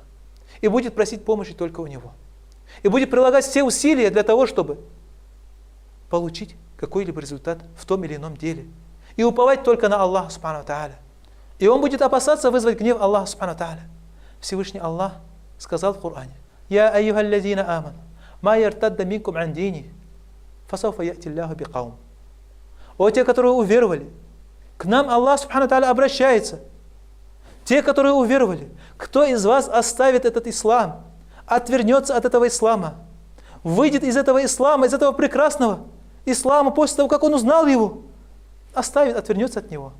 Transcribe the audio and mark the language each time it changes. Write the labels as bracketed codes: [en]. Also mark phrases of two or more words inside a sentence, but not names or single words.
[ru] И будет просить помощи только у него. И будет прилагать все усилия для того, чтобы получить какой-либо результат в том или ином деле. И уповать только на Аллаха, [ar] سبحانه تعالى. [ru] И он будет опасаться вызвать гнев Аллаха, [ar] سبحانه تعالى. [ru] Всевышний Аллах сказал в Коране: [ar] «يا أيها الذين آمنوا من يرتد منكم عن دينه فسوف يأتي الله بقوم». [ru] О те, которые уверовали, к нам Аллах, [ar] سبحانه تعالى, [ru] обращается. Те, которые уверовали, кто из вас оставит этот ислам, отвернется от этого ислама, выйдет из этого ислама, из этого прекрасного ислама, после того, как он узнал его, оставит, отвернется от него.